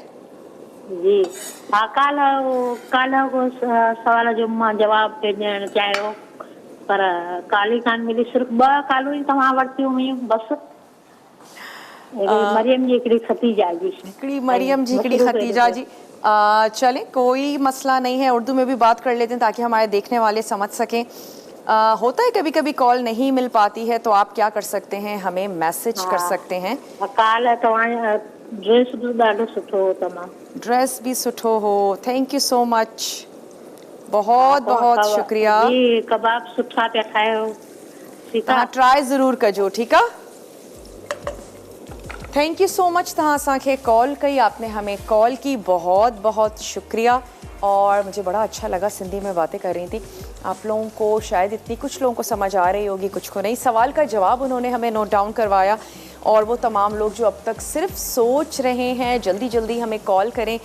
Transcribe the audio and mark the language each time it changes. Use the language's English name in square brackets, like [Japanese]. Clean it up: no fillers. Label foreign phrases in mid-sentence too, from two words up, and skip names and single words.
[Sindhi] जी हा काल्ह को सवाल जो मां जवाबु पे ॾियणु चाहियो पर काल ई कान मिली सिर्फ़ु 2 कालूं ई तव्हां वरितियूं हुयूं बसि। मरियम जी हिकिड़ी खतीजा जी हिकिड़ी मरियम जी हिकिड़ी खतीजा जी। [Urdu] چلیں کوئی مسئلہ نہیں ہے، اردو میں بھی بات کر لیتے ہیں تاکہ ہمارے دیکھنے والے سمجھ سکیں. ہوتا ہے کبھی کبھی کال نہیں مل پاتی ہے تو آپ کیا کر سکتے ہیں، ہمیں میسج کر سکتے ہیں. [Sindhi] काल्ह तव्हां ड्रेस बि ॾाढो सुठो हो तमामु। ड्रेस भी सुठो हो, [English] thank you so much, [Urdu] بہت بہت شکریہ. [Sindhi] जी कबाब सुठा पिया खायो। ठीकु आहे, ट्राई ज़रूर कजो, [Urdu] ٹھیک ہے. [English] thank you so much [Sindhi] तव्हां असांखे कॉल कई, [Urdu] آپ نے ہمیں کال کی، بہت بہت شکریہ. اور مجھے بڑا اچھا لگا، سندھی میں باتیں کر رہی تھی۔ آپ لوگوں کو شاید اتنی کچھ لوگوں کو سمجھ آ رہی ہوگی، کچھ کو نہیں. سوال کا جواب انہوں نے ہمیں [English] note down [Urdu] کروایا اور وہ تمام لوگ جو اب تک صرف سوچ رہے ہیں جلدی جلدی ہمیں کال کریں.